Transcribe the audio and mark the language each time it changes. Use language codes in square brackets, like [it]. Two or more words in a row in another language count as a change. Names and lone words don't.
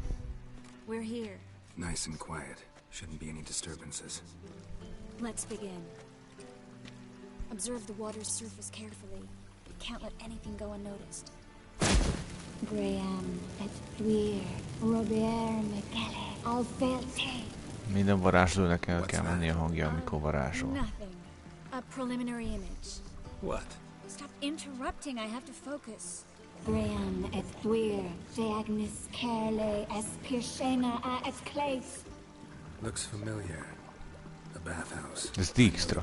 [en] We're here. Nice and quiet. Shouldn't be any disturbances. Let's begin. Observe the water's surface carefully. Can't let anything go unnoticed. Graham, et thuir, Robert McKellen, Alfelte. [hu] Minden varázslónak el kell menni a hangja, amikor varázsol. [en] Nothing. A preliminary image. What? Stop interrupting, I have to focus. Graham, et thuir, Agnes Carle, es Pirshena, et Clace. Looks familiar. A bathhouse. [hu] Ez Dijkstra.